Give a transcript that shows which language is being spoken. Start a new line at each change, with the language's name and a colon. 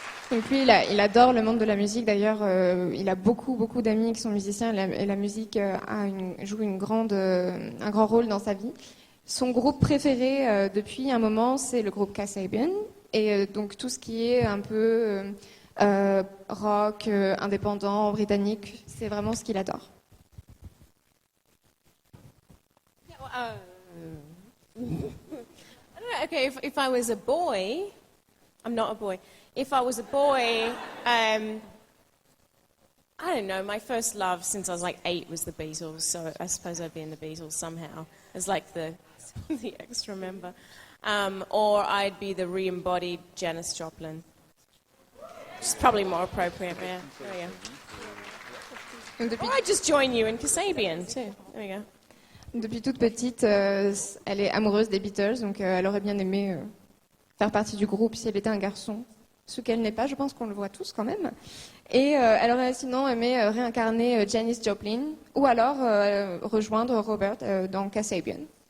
French: Donc lui, il adore le monde de la musique. D'ailleurs, il a beaucoup d'amis qui sont musiciens et la musique joue un grand rôle dans sa vie. Son groupe préféré depuis un moment, c'est le groupe Kasabian. Et donc tout ce qui est un peu rock, indépendant, britannique, c'est vraiment ce qu'il adore.
English: I don't know, okay, if I was a boy, I'm not a boy. If I was a boy, I don't know. My first love since I was like 8 was the Beatles, so I suppose I'd be in the Beatles somehow as like the extra member. Or I'd be the re-embodied Janis Joplin. Which is probably more appropriate, yeah. There we go. Or I'd just join you in Kasabian, too. There we go.
French: Depuis toute petite, elle est amoureuse des Beatles, donc elle aurait bien aimé faire partie du groupe si elle était un garçon. Ce qu'elle n'est pas, je pense qu'on le voit tous quand même. Et elle aurait sinon aimé réincarner Janis Joplin, ou alors rejoindre Robert dans Kasabian.